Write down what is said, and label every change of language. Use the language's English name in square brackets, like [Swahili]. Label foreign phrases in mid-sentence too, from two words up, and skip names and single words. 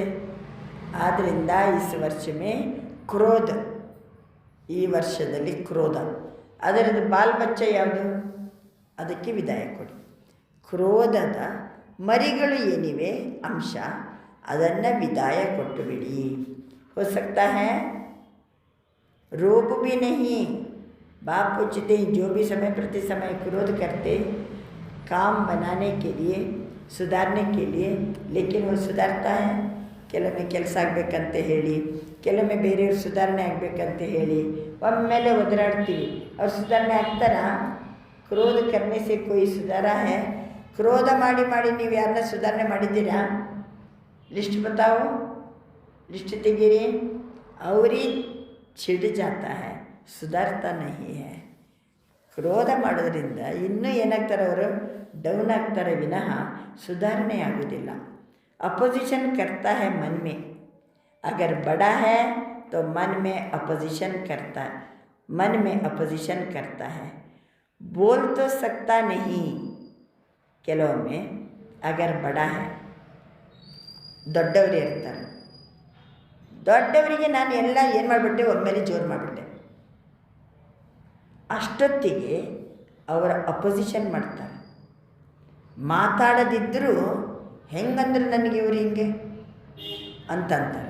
[Kannada] ಆದ್ದರಿಂದ [Hindi] इस वर्ष में क्रोध, [Kannada] ಈ ವರ್ಷದಲ್ಲಿ ಕ್ರೋಧ, ಅದರದ್ದು [Hindi] बाल बच्चा [Kannada] ಯಾವುದು? ಅದಕ್ಕೆ ವಿದಾಯ ಕೊಡಿ. ಕ್ರೋಧದ ಮರಿಗಳು ಏನಿವೆ ಅಂಶ, ಅದನ್ನು ವಿದಾಯ ಕೊಟ್ಟು ಬಿಡಿ. [Hindi] हो सकता है रोब भी नहीं. बाप पूछते हैं जो भी समय प्रति समय क्रोध करते काम बनाने के लिए, सुधारने के लिए, लेकिन वो सुधारता है. [Kannada] ಕೆಲವೊಮ್ಮೆ ಕೆಲಸ ಆಗಬೇಕಂತ ಹೇಳಿ, ಕೆಲವೊಮ್ಮೆ ಬೇರೆಯವ್ರು ಸುಧಾರಣೆ ಆಗಬೇಕಂತ ಹೇಳಿ ಒಮ್ಮೆಲೆ ಒದರಾಡ್ತೀವಿ. ಅವ್ರು ಸುಧಾರಣೆ ಆಗ್ತಾರಾ? [Hindi] क्रोध करने से कोई सुधार है? [Kannada] ಕ್ರೋಧ ಮಾಡಿ ನೀವು ಯಾರನ್ನ ಸುಧಾರಣೆ ಮಾಡಿದ್ದೀರಾ? [Hindi] लिस्ट बताओ, [Kannada] ಲಿಸ್ಟ್ ತೆಗೀರಿ. [Hindi] ಅವರಿ छिड़ जाता है, सुधरता नहीं है. [Kannada] ಕ್ರೋಧ ಮಾಡೋದ್ರಿಂದ ಇನ್ನೂ ಏನಾಗ್ತಾರೆ? ಅವರು ಡೌನ್ ಆಗ್ತಾರೆ ವಿನಃ ಸುಧಾರಣೆ ಆಗೋದಿಲ್ಲ. [Hindi] अपोजिशन करता है मन में. अगर बड़ा है तो मन में अपोजिशन करता है, मन में अपोजिशन करता है. बोल तो सकता नहीं. ಕೆಲವೊಮ್ಮೆ अगर बड़ा है, [Kannada] ದೊಡ್ಡವರು ಇರ್ತಾರೆ, ದೊಡ್ಡವರಿಗೆ ನಾನು ಎಲ್ಲ ಏನು ಮಾಡಿಬಿಟ್ಟೆ, ಒಮ್ಮೆಲೆ ಜೋರು ಮಾಡಿಬಿಟ್ಟೆ. ಅಷ್ಟೊತ್ತಿಗೆ ಅವರ ಅಪೋಸಿಷನ್ ಮಾಡ್ತಾರೆ. ಮಾತಾಡದಿದ್ದರೂ ಹೆಂಗಂದ್ರೆ ನನಗೆ ಇವರು ಹಿಂಗೆ ಅಂತಂತಾರೆ.